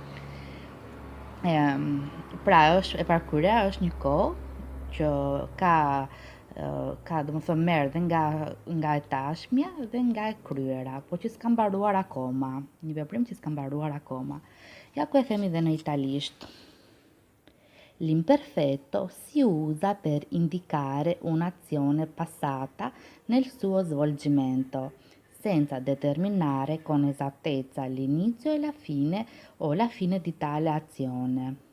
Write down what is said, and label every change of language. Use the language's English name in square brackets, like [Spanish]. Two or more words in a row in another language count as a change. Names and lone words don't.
[Albanian] Pra është e pakryer, është një kohë që ka domethënë merr dhe nga e tashmja dhe nga e kryera, po që s'ka mbaruar akoma, një veprim që s'ka mbaruar akoma. Ja ku e themi dhe në italisht. [Italian] L'imperfetto si usa per indicare un'azione passata nel suo svolgimento, senza determinare con esattezza l'inizio e la fine o la fine di tale azione.